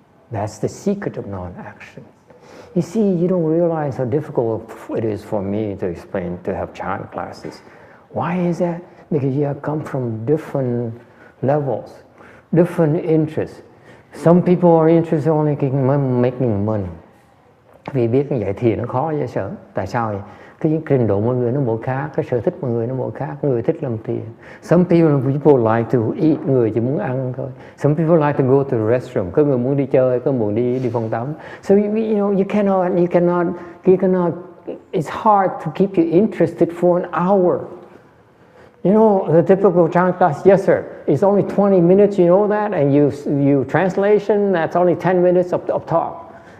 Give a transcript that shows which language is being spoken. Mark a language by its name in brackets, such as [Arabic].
[English] That's the secret of non-action. You see, you don't realize how difficult it is for me to explain, to have chant classes. Why is that? Because you have come from different levels, different interests. Some people are interested only in making money. [Vietnamese] Vì biết như vậy thì nó khó dễ sợ. Tại sao vậy? Cái trình độ mọi người nó mỗi khác, cái sở thích mọi người nó mỗi khác. Người thích làm tiền. [English] Some people like to eat, [Vietnamese] người chỉ muốn ăn thôi. [English] Some people like to go to the restroom, [Vietnamese] có người muốn đi chơi, có người muốn đi phòng tắm. [English] So you cannot. It's hard to keep you interested for an hour. You know, the typical chant class, yes sir, it's only 20 minutes, you know that, and you translation, that's only 10 minutes of talk.